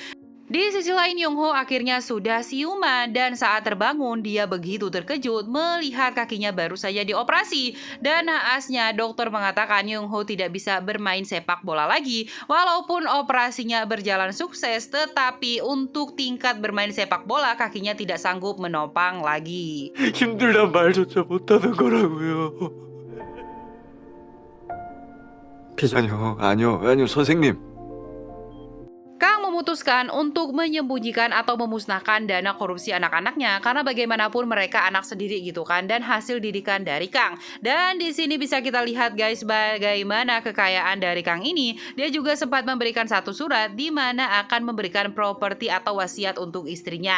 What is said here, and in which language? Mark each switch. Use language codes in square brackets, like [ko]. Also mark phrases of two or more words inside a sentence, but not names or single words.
[id] Di sisi lain Yong Ho akhirnya sudah siuman dan saat terbangun dia begitu terkejut melihat kakinya baru saja dioperasi. Dan naasnya dokter mengatakan Yong Ho tidak bisa bermain sepak bola lagi. Walaupun operasinya berjalan sukses tetapi untuk tingkat bermain sepak bola kakinya tidak sanggup menopang lagi. [ko] 힘들단 말조차 못하는 거라고요. 아니요 선생님. [id] Kang memutuskan untuk menyembunyikan atau memusnahkan dana korupsi anak-anaknya karena bagaimanapun mereka anak sendiri gitu kan dan hasil didikan dari Kang. Dan di sini bisa kita lihat guys bagaimana kekayaan dari Kang ini. Dia juga sempat memberikan satu surat di mana akan memberikan properti atau wasiat untuk istrinya.